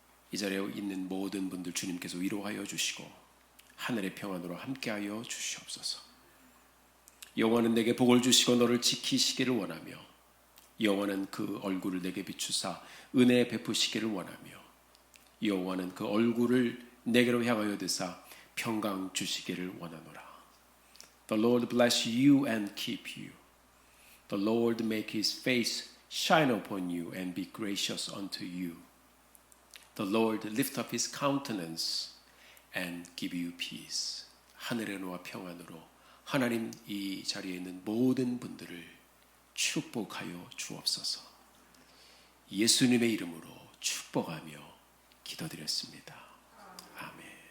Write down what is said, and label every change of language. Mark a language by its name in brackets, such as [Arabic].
[Korean] 이 자리에 있는 모든 분들 주님께서 위로하여 주시고 하늘의 평안으로 함께하여 주시옵소서. 여호와는 내게 복을 주시고 너를 지키시기를 원하며 여호와는 그 얼굴을 내게 비추사 은혜 베푸시기를 원하며 여호와는 그 얼굴을 내게로 향하여 드사 평강 주시기를 원하노라. [English] The Lord bless you and keep you. The Lord make his face shine upon you and be gracious unto you. The Lord lift up his countenance and give you peace. [Korean] 하늘의 노와 평안으로 하나님 이 자리에 있는 모든 분들을 축복하여 주옵소서. 예수님의 이름으로 축복하며 기도드렸습니다. 아멘. 아멘.